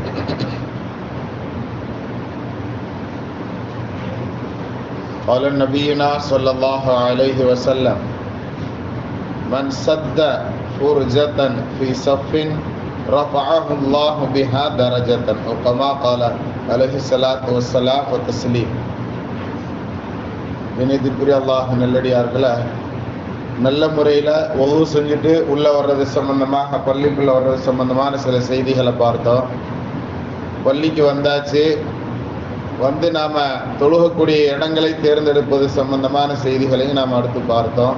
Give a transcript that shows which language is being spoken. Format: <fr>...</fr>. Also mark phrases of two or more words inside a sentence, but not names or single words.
<ar>قال نبينا صلى الله عليه وسلم: من سد فرجة في صف رفعه الله بها درجة، أو كما قال عليه الصلاة والسلام والتسليم.</ar> <ta>வினயத்திற்குரிய அல்லாஹ் நல்லடியார்களே, நல்ல முறையில் ஒவ்வொரு செஞ்சுட்டு உள்ளே வர்றது சம்பந்தமாக, பள்ளிக்குள்ளே வர்றது சம்பந்தமான சில செய்திகளை பார்த்தோம். பள்ளிக்கு வந்தாச்சு, வந்து நாம் தொழுகக்கூடிய இடங்களை தேர்ந்தெடுப்பது சம்பந்தமான செய்திகளையும் நாம் அடுத்து பார்த்தோம்.</ta>